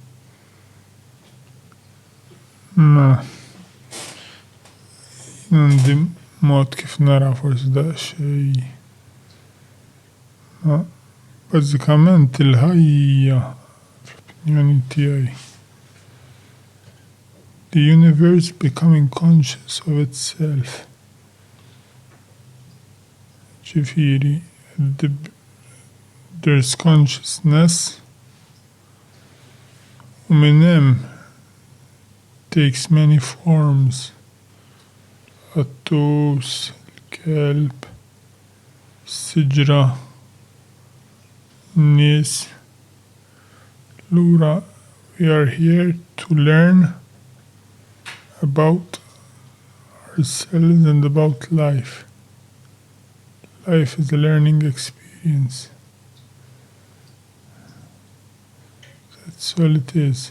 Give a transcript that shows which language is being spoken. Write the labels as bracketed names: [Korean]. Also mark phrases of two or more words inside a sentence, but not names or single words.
[Maltese] Ma għandi mod kif nara forsi daqsxejn. Ma bażikament il-ħajja fl-opinjoni tiegħi. [English] The universe becoming conscious of itself. Ġifieri, there's consciousness [Maltese] u minn hemm [English] takes many forms. [Maltese] Attus, il-kelb, siġra, nies. Lura, [English] we are here to learn about ourselves and about life. Life is a learning experience. That's all it is.